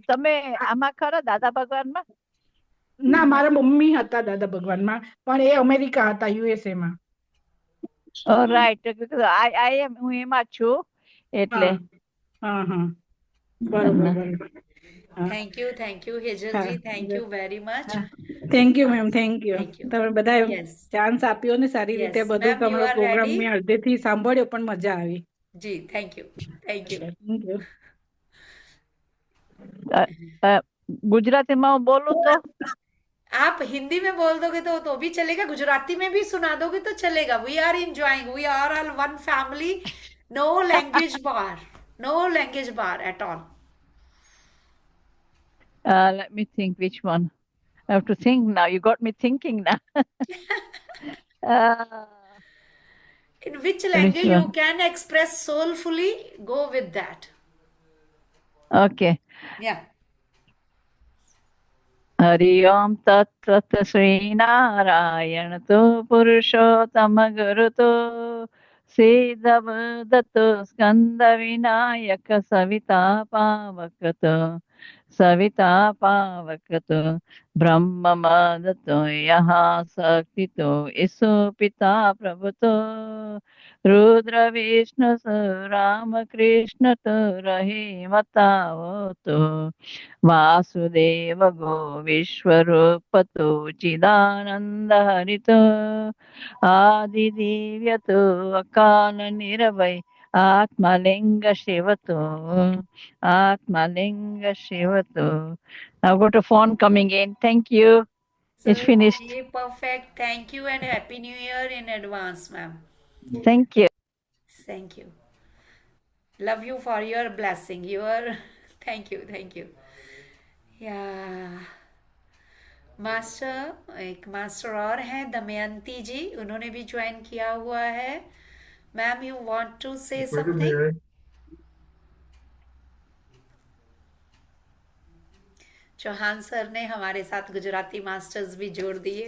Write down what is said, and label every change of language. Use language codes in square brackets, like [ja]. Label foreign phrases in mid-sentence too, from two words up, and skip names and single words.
[gu] તમે આમાં ખરા દાદા ભગવાનમાં? ના, મારા મમ્મી હતા દાદા ભગવાનમાં, પણ એ અમેરિકા હતા, યુએસએ માં। [en] Right, I am, [gu] હું એમાં છું એટલે હા હા, બરોબર બરોબર। હા [en] Thank you Hazel [gu] હા, [hi] जी, [en] Thank you very much. Thank you ma'am, thank you. Thank you. [gu] તમે બધા [en] यस [gu] ચાન્સ આપ્યો ને સારી રીતે, [en] यस [gu] બધું [en] Ma'am, you [gu] તમારો [en] आर પ્રોગ્રામ रेडी। [gu] મેં અડધેથી સાંભળ્યો, પણ મજા આવી। [en] जी Thank you, thank you. Thank you. [gu] ગુજરાતીમાં હું બોલું તો [hi] आप हिंदी में बोल दोगे तो भी चलेगा, गुजराती में भी सुना दोगे तो चलेगा। [en] We are enjoying, we are all one family. No language bar, no language bar at all. let me think which one. I have to think now. You got me thinking now. In which Which language you one? can express soulfully, go with that. Okay. Yeah. [sa] हरि ओम तत्सत श्री नारायण तो पुरुषोत्तम गुरु तो श्रीधव दत्त स्कंद विनायक सविता पावक तो सविता पावक तो ब्रह्म मद तो यहाँ शक्ति तो ईसु पिता प्रभु तो रुद्र विष्णु राम कृष्ण तो रही मताओ तो वासुदेव गो विश्वरूप तो चिदानंद हरित आदिदिव्य तो अकाल निरवय आत्मलिंग शिव तो आत्मलिंग शिव तो. [en] Now go to phone coming in. Thank you. It's finished. Perfect. Thank you and Happy New Year in advance, ma'am. Thank you. Thank you. Love you for your blessing. Thank you. Thank you. Yeah. [hi] मास्टर, एक मास्टर और हैं दमयंती जी, उन्होंने भी ज्वाइन किया हुआ है. [en] Ma'am, you want to say something? [hi] चौहान सर ने हमारे साथ गुजराती मास्टर्स भी जोड़ दिए.